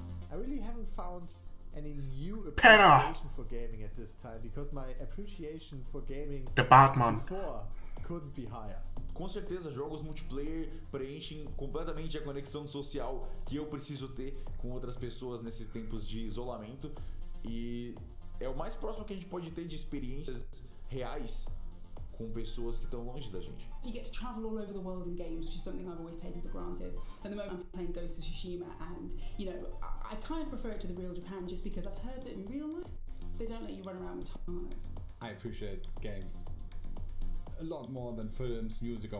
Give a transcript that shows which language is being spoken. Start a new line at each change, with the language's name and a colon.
English: I really haven't found any new appreciation for gaming at this time, because my appreciation for gaming before couldn't be higher.
Portuguese: Com certeza, jogos multiplayer preenchem completamente a conexão social que eu preciso ter com outras pessoas nesses tempos de isolamento, e é o mais próximo que a gente pode ter de experiências reais com pessoas que estão longe da gente.
English: You get to travel all over the world in games, which is something I've always taken for granted. At the moment I'm playing Ghost of Tsushima, and you know, I kind of prefer it to the real Japan just because I've heard that in real life they don't let you run around with katanas. I appreciate games a lot more than films, music, or